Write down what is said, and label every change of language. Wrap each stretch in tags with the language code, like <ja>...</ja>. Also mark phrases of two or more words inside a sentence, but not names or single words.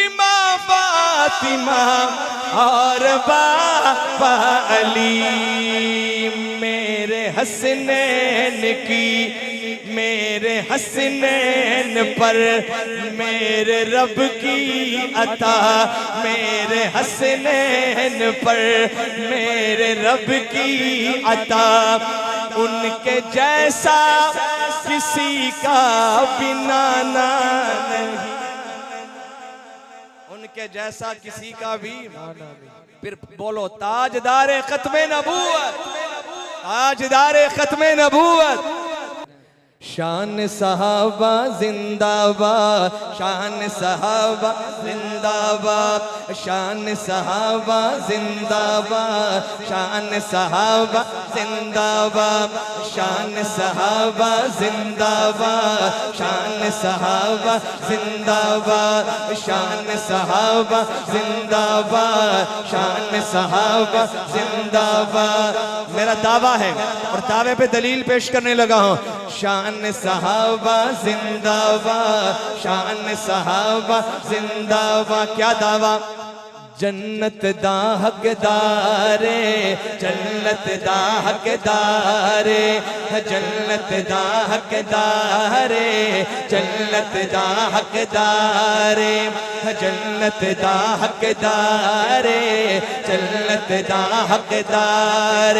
<ur>ماں فاطمہ اور بابا علی میرے حسنین کی میرے حسنین پر میرے رب کی عطا میرے حسنین پر میرے رب کی عطا ان کے جیسا کسی کا بھی نانا نہیں ان کے جیسا کسی کا بھی پھر بولو تاجدار ختم نبوت تاجدار ختم نبوت شان صحابہ زندہ باد، شان صحابہ زندہ باد، شان صحابہ زندہ باد، شان صحابہ زندہ باد، شان صحابہ زندہ باد، شان صحابہ زندہ باد، شان صحابہ زندہ باد، شان صحابہ زندہ باد۔ میرا دعویٰ ہے اور دعوے پہ دلیل پیش کرنے لگا ہوں، شان صحابہ زندہ باد، شان صحابہ زندہ باد۔ کیا دعویٰ؟</ur> <pa>جنت دا حقدارے، جنت دا حقدارے، جنت دا حقدارے، جنت دا حقدارے، جنت دا حقدارے، جنت دا حقدارے۔</pa>